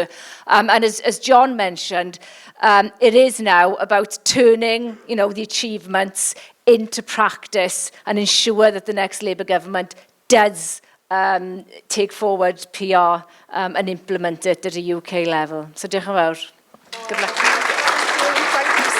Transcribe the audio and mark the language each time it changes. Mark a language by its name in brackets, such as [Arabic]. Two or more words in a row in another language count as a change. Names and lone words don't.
[English] And as John mentioned, it is now about turning, the achievements into practice and ensure that the next Labour government does take forward PR and implement it at a UK level. [Welsh] So diolch yn fawr. [English] Good luck.